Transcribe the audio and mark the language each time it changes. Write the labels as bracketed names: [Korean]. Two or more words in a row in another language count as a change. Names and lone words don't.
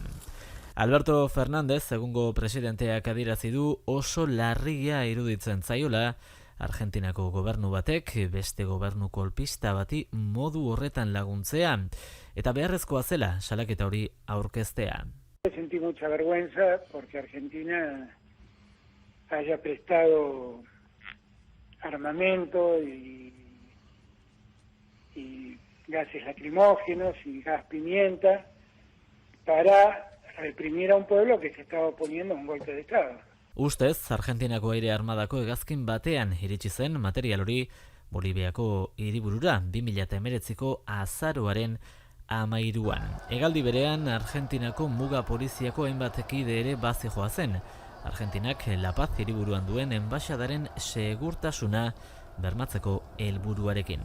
[Basque] Alberto Fernández, egungo presidenteak adierazi du oso larria iruditzen zaiola Argentinako gobernu batek beste gobernu kolpista bati modu horretan laguntzea eta beharrezkoa zela salaketa hori aurkeztea. [Spanish] Sentí mucha vergüenza porque Argentina haya prestado armamento y gases lacrimógenos y gas pimienta para reprimir a un pueblo que se estaba oponiendo a un golpe de Estado. [Basque] Ustez, Argentinako aire armadako hegazkin batean iritsi zen material hori Boliviako hiriburura 2019ko azaroaren 13an. Hegaldi berean, Argentinako muga poliziako hainbat kide ere bazijoa zen. Argentinak La Paz hiriburuan duen enbaxadaren segurtasuna bermatzeko helburuarekin.